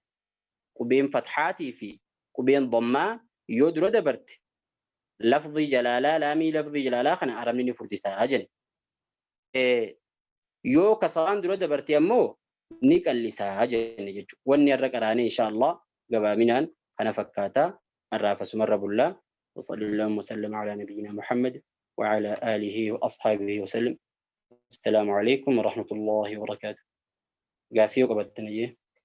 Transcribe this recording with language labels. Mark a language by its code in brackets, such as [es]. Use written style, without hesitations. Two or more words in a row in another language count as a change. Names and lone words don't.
[om] Qubeen fathaatii fi qubeen dhammaa yoo dura dabarte lafdii jalaalaa laamii lafdii jalaalaa kana arabni ni furdisaa jenna. Yoo kasraan dura dabarte ammoo ni qallisaa jenna jechuudha. Wanni har'a qaraane inshaallah gabaaminaan kana fakkaata. Har'aaf asumarra bullaa. [ar] وصلى الله وسلم على نبينا محمد وعلى آله وأصحابه وسلم. السلام عليكم ورحمة الله وبركاته. قافية قبل التنية.